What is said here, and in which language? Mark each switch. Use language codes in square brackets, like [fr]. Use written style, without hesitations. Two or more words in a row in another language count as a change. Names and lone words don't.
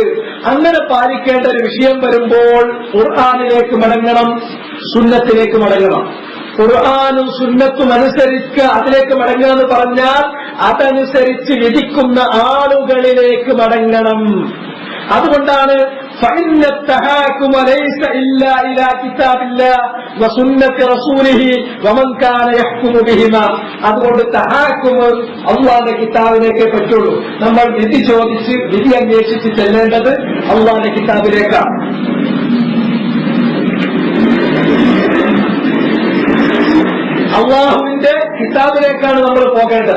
[ml] അങ്ങനെ പാലിക്കേണ്ട ഒരു വിഷയം വരുമ്പോൾ ഖുർആനിലേക്ക് മടങ്ങണം, സുന്നത്തിലേക്ക് മടങ്ങണം. ഖുർആനും സുന്നത്തും അനുസരിച്ച് അതിലേക്ക് മടങ്ങുക എന്ന് പറഞ്ഞാൽ അതനുസരിച്ച് വിധിക്കുന്ന ആളുകളിലേക്ക് മടങ്ങണം. [ar] അതുകൊണ്ടാണ് فإن التحاكم ليس إلا إلى كتاب الله وسنة رسوله ومن كان يحكم بهما. [ml] അതുകൊണ്ട് തഹാക്കും അള്ളാഹുവിന്റെ കിതാബിലേക്കേ പറ്റുള്ളൂ. നമ്മൾ വിധി ചോദിച്ച് വിധി അന്വേഷിച്ച് ചെല്ലേണ്ടത് അള്ളാഹുവിന്റെ കിതാബിലേക്കാണ്. അള്ളാഹുവിന്റെ കിതാബിലേക്കാണ് നമ്മൾ പോകേണ്ടത്.